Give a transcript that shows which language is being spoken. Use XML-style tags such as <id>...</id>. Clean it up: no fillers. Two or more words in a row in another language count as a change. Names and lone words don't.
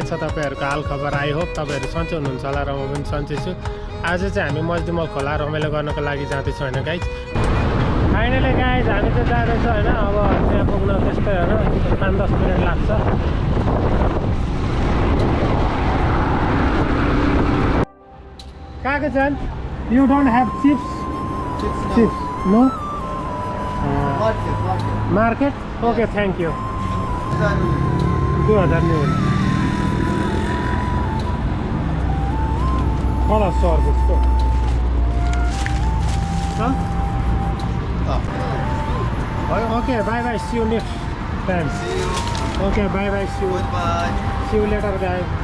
<ne>छ तपाईहरुको हाल खबर</ne> <en>I hope</en> <ne>तपाईहरु सन्चै हुनुहुन्छ होला र म पनि सन्चै छु आज चाहिँ हामी मजदी खोला रमाइलो गर्नको लागि जाँदैछौँ हैन</ne> <en>guys finally guys</en> <ne>हामी चाहिँ जाँदैछौँ हैन अब त्यहाँ पुग्न त्यस्तै हैन 5-10 मिनेट लाग्छ कहाँको जान</ne> <en>you don't have chips no market okay thank you 2000</en> <hi>नहीं होना बड़ा सौर इसको हाँ</hi> <en>okay bye bye see you next time okay bye bye see you later guys</en>